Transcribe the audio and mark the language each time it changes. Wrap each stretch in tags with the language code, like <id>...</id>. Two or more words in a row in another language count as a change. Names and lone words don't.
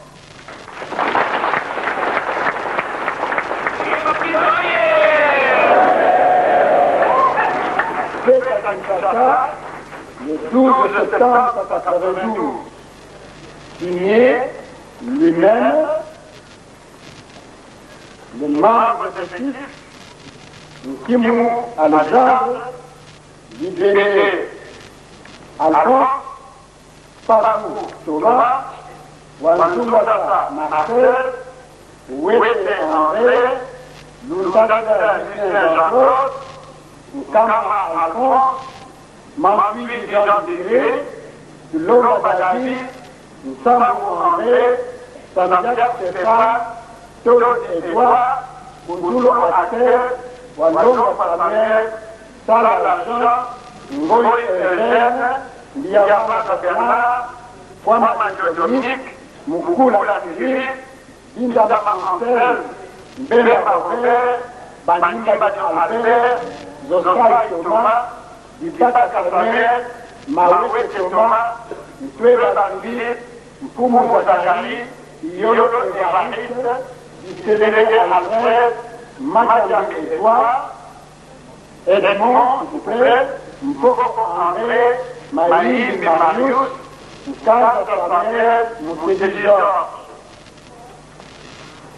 <fr>Fait à Kinshasa, le 12 septembre 1992, signé lui-même, le membre effectif, Kimou Alexandre, Libéré Alphonse, Papou Thomas, Wanzoumbasa Marcel, Ouété André, Lousada Lucien Jean-Claude, Nkama Alphonse, Mampui Jean-Désiré, Lolo Badadi, Nsambou André, Samdiak Stéphane, Tol Edouard, Kouzoulo Aster, Wandongo Samuel, Salah Jean, Ngoy Eugène, Liama Bernard, Kwama Dominique, Moukoula Philippe, Indama Ansel, Mbemba Robert, Bandimba Albert, Zoskai Thomas, Dibata Samuel, Mawete Thomas, Ntweba Philippe, Mpumu Zakari, Yolo Evariste, Iselele Alfred, Madame Edouard, Edmond, s'il vous plaît, Mpoko André, Maïli Marius, Mkanda Samuel, Moussedi Georges.</fr>